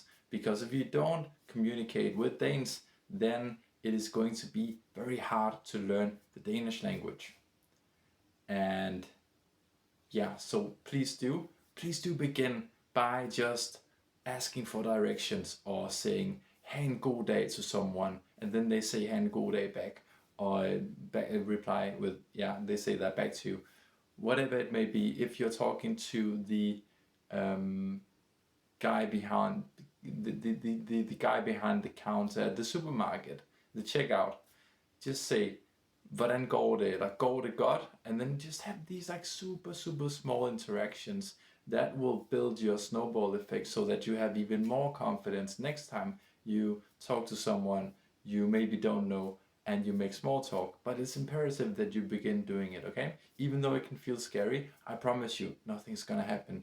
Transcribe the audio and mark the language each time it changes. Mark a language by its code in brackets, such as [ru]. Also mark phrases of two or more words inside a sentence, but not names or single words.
[en] Because if you don't communicate with Danes, then it is going to be very hard to learn the Danish language. And yeah, so please do begin by just asking for directions or saying [da] "ha en god dag" [en] to someone, and then they say [da] "ha en god dag" [en] back, or reply with they say that back to you. Whatever it may be, if you're talking to the guy behind the guy behind the counter at the supermarket, the checkout, just say [da] "hvordan går det?" eller "går det godt?" [en] and then just have these like super small interactions that will build your snowball effect so that you have even more confidence next time you talk to someone you maybe don't know and you make small talk. But it's imperative that you begin doing it, okay? Even though it can feel scary, I promise you, nothing's gonna happen.